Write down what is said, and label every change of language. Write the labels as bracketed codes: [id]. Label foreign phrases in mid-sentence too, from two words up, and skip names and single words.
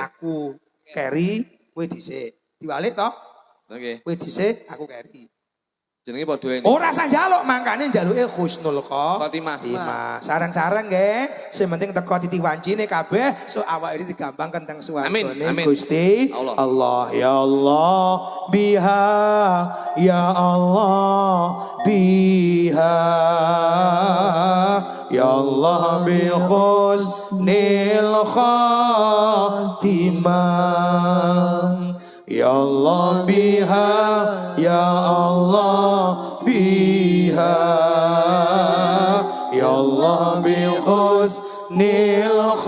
[jv] Aku keri, kowe dhisik. Diwalik toh, Oke. kowe dhisik, aku keri. Jenenge padha ae. Ora usah njaluk, mangkane njaluke husnul Khotimah. khotimah. Sarang-sarang nggih, sing penting teko titik wancine kabeh so awake iki digampangkan teng Amin, suwargane amin. Gusti Allah. Allah. [ar] يا الله بها، يا الله بها، يا الله بحسن الخاتمة، يا الله بها، يا الله بها، يا الله بحسن